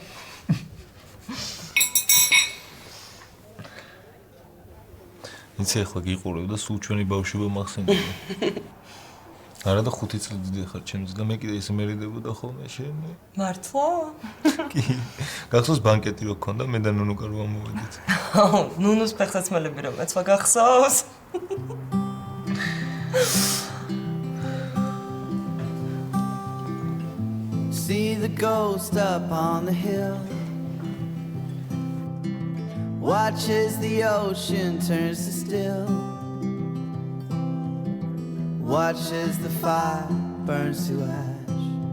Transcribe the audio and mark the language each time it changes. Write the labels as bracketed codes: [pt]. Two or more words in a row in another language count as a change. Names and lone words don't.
[ka] იცი ახლა გიყურებ და სულ ჩვენი ბავშვობა მახსენდება. არა და 5 წელი დიდი ხარ ჩემს და მე კიდე ისე მერიდებოდა ხოლმე შენი. მართლა? კი. გახსოვს ბანკეტი რო გქონდა მე და ნუნუკა რო ამოვედით. ნუნუს ფეხსაცმელები რომ ეცვა გახსოვს? [en] See the ghost up on the hill. Watch as the ocean turns to still. Watch as the fire burns to ash.